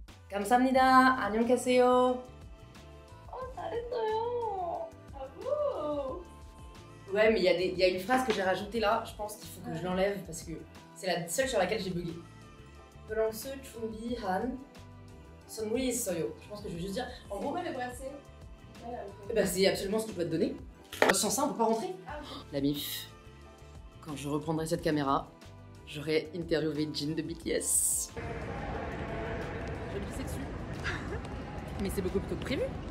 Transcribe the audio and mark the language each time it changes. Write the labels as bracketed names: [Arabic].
[Korean] 감사합니다. 안녕하세요. 잘했어요. Bravo. [French] Ouais, mais il y a une phrase que j'ai rajoutée là, je pense qu'il faut que je l'enlève parce que c'est la seule sur laquelle j'ai bugué. [Korean] 프랑스 준비한 선물이 있어요. [French] Je pense que je vais juste dire. En gros, Pourquoi le bracelet? bah, c'est absolument ce que je dois te donner. Sans ça, on peut pas rentrer. La mif. Quand je reprendrai cette caméra, j'aurai interviewé Jin de BTS. Je vais pisser dessus. Mais c'est beaucoup plutôt que prévu.